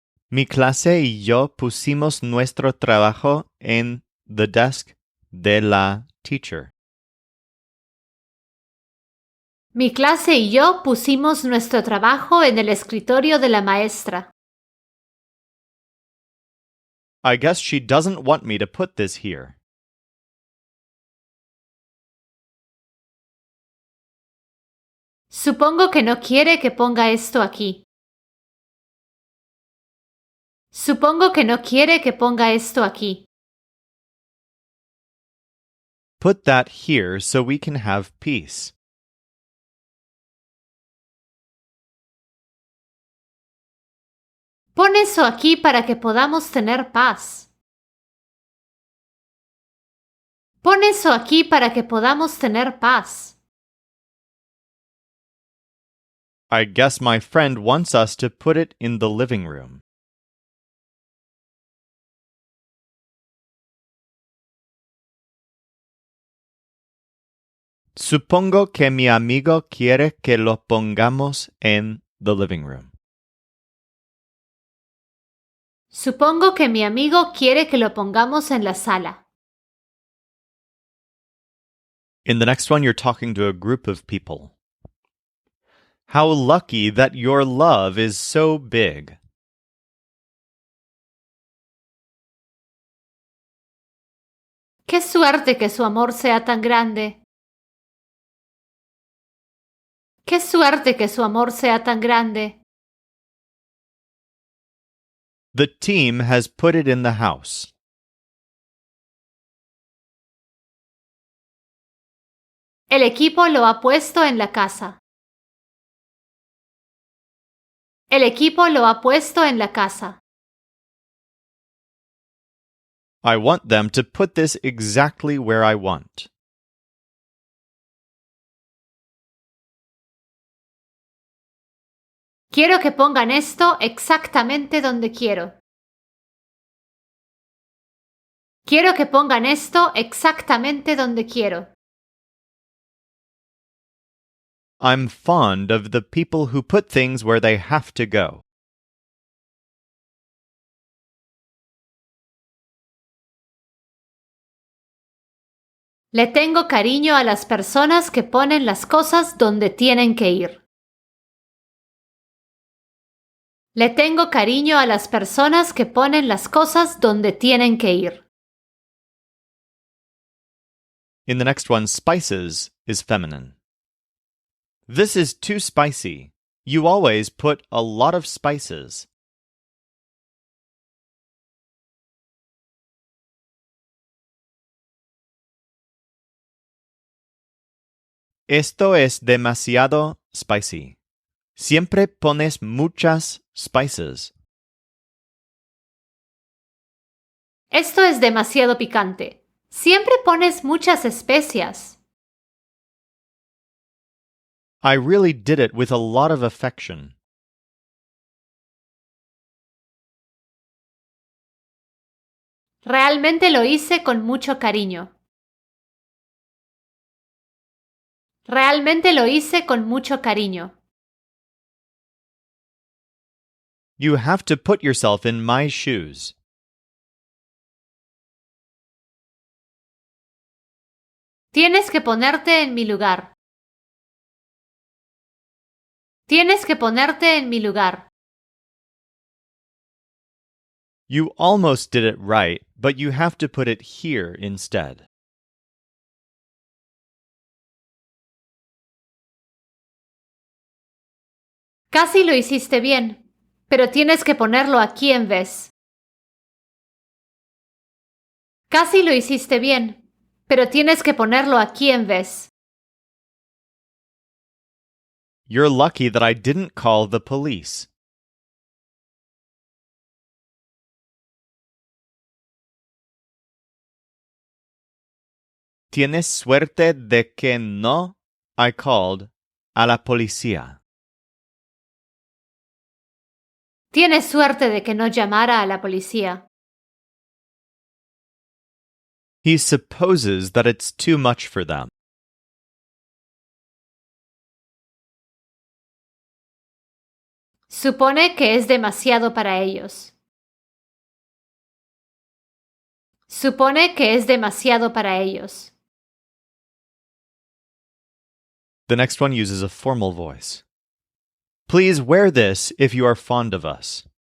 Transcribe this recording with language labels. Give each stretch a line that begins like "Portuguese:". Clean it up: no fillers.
Spanish: Mi clase y yo pusimos nuestro trabajo en
English: the desk
Spanish: de la
English: teacher.
Spanish: Mi clase y yo pusimos nuestro trabajo en el escritorio de la maestra.
English: I guess she doesn't want me to put this here.
Spanish: Supongo que no quiere que ponga esto aquí. Supongo que no quiere que ponga esto aquí.
English: Put that here so we can have peace.
Spanish: Pon eso aquí para que podamos tener paz. Pon eso aquí para que podamos tener paz.
English: I guess my friend wants us to put it in the living room.
Spanish: Supongo que mi amigo quiere que lo pongamos en
English: the living room.
Spanish: Supongo que mi amigo quiere que lo pongamos en la sala.
English: In the next one, you're talking to a group of people. How lucky that your love is so big.
Spanish: Qué suerte que su amor sea tan grande. Qué suerte que su amor sea tan grande.
English: The team has put it in the house.
Spanish: El equipo lo ha puesto en la casa. El equipo lo ha puesto en la casa.
English: I want them to put this exactly where I want.
Spanish: Quiero que pongan esto exactamente donde quiero. Quiero que pongan esto exactamente donde quiero.
English: I'm fond of the people who put things where they have to go.
Spanish: Le tengo cariño a las personas que ponen las cosas donde tienen que ir. Le tengo cariño a las personas que ponen las cosas donde tienen que ir.
English: In the next one, spices is feminine. This is too spicy. You always put a lot of spices.
Spanish: Esto es demasiado
English: spicy.
Spanish: Siempre pones muchas
English: spices.
Spanish: Esto es demasiado picante. Siempre pones muchas especias.
English: I really did it with a lot of affection.
Spanish: Realmente lo hice con mucho cariño. Realmente lo hice con mucho cariño.
English: You have to put yourself in my shoes.
Spanish: Tienes que ponerte en mi lugar. Tienes que ponerte en mi lugar.
English: You almost did it right, but you have to put it here instead.
Spanish: Casi lo hiciste bien, pero tienes que ponerlo aquí en vez. Casi lo hiciste bien, pero tienes que ponerlo aquí en vez.
English: You're lucky that I didn't call the police.
Spanish: Tienes suerte de que no
English: I called
Spanish: a la policía. Tienes suerte de que no llamara a la policía.
English: He supposes that it's too much for them.
Spanish: Supone que es demasiado para ellos. Supone que es demasiado para ellos.
English: The next one uses a formal voice. Please wear this if you are fond of us.